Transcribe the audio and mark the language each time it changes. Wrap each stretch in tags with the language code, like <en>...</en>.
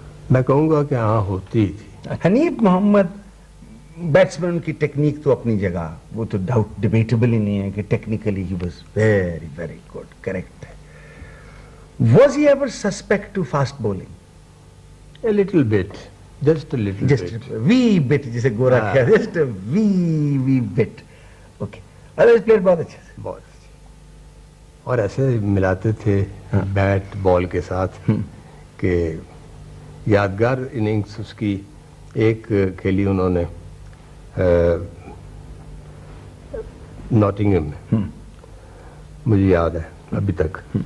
<ur>میں کہوں گا کہ ہاں ہوتی تھی. حنیف محمد بیٹسمین کی ٹیکنیک تو اپنی جگہ, وہ تو ڈاؤٹ ڈیبیٹیبل ہی نہیں ہے کہ technically</ur> <en>he was very very good,</en> <ur>correct ہے.</ur> <en>Was he ever suspect to fast bowling? A little bit, just a little Just bit. a wee bit,</en> <ur>جسے گورا کیا,</ur> <en>just a wee bit. Okay. Otherwise player</en> <ur>بہت اچھا تھا. بہت اچھے, اور ایسے ملاتے تھے بیٹ بال کے ساتھ کہ یادگار اننگز اس کی ایک کھیلی انہوں نے ناٹنگھم میں, مجھے یاد ہے ابھی تک.</ur>